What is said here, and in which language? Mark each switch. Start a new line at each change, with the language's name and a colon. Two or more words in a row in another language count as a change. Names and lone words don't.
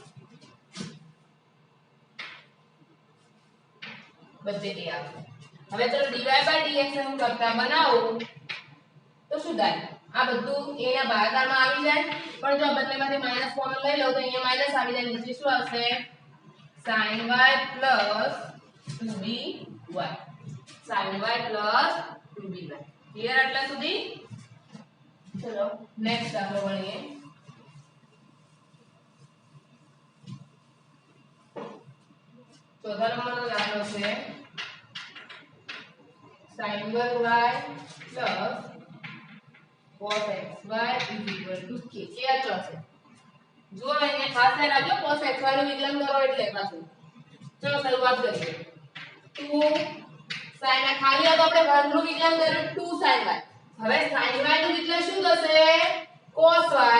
Gujarati: બધે એ આવશે હવે ચલો
English: dy by dx
Gujarati: ને હું કરતા બનાવું તો શું થાય આ બધું a ના ભાગાકારમાં આવી જાય પણ જો બંનેમાંથી માઈનસ કોમન લઈ લઉં તો અહીંયા માઈનસ આવી જાય નીચે શું આવશે
English: sin y 2by sin y 2by
Gujarati: ક્લિયર આટલા સુધી ચલો નેક્સ્ટ દાખલો ગણીએ ચોથા નંબરનો દાખલો છે sin વર્ગ
English: y plus cos xy is equal to k
Gujarati: એ અચળ છે જો અહીંયા ખાસ ધ્યાન રાખજો
English: cos xy
Gujarati: નું વિકલન કરો એટલે પાછું ચલો શરૂઆત કરીએ 2
English: sin y
Gujarati: ખાલી આ તો આપણે વર્ગનું વિકલન કર્યું 2
English: sin y
Gujarati: હવે sin y નું વિકલન શું થશે
English: cos y